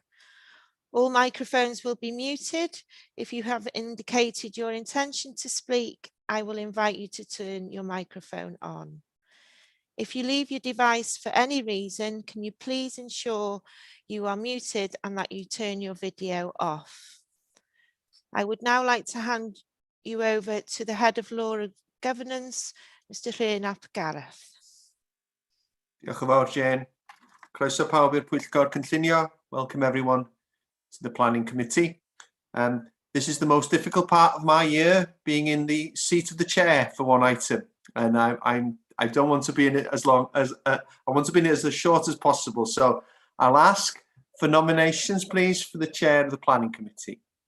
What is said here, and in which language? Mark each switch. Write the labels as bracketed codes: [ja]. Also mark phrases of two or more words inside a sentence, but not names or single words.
[en] All microphones will be muted. If you have indicated your intention to speak, I will invite you to turn your microphone on. If you leave your device for any reason, can you please ensure you are muted and that you turn your video off? I would now like to hand you over to the Head of Law and Governance, Mr. Rhyn ap Gareth. [cy] Diolch yn fawr, Jane. Croeso pawb i'r Pwyllgor Cynllunio. [en] Welcome everyone to the Planning Committee. This is the most difficult part of my year, being in the seat of the chair for one item, and I don't want to be in it as long as I want to be in it as short as possible. So I'll ask for nominations, please, for the chair of the Planning Committee.